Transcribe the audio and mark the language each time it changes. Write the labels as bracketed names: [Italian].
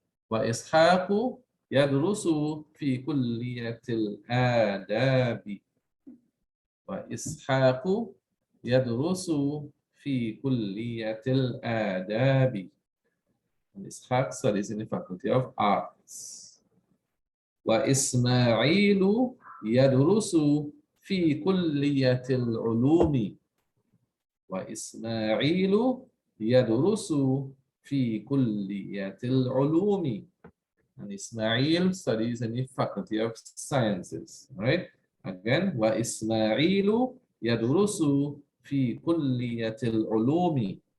[Arabic] وإسحاق يدرس في كلية الآداب. وإسحاق يدرس في كلية الآداب. [English] إسحاق studies in the Faculty of Arts. [Arabic] وإسماعيل يدرس في كلية العلوم. وإسماعيل يدرس في كلية العلوم. [English] And Ismail studies in the Faculty of Sciences, right? Again, [Arabic] وإسماعيل يدرس في كلية العلوم.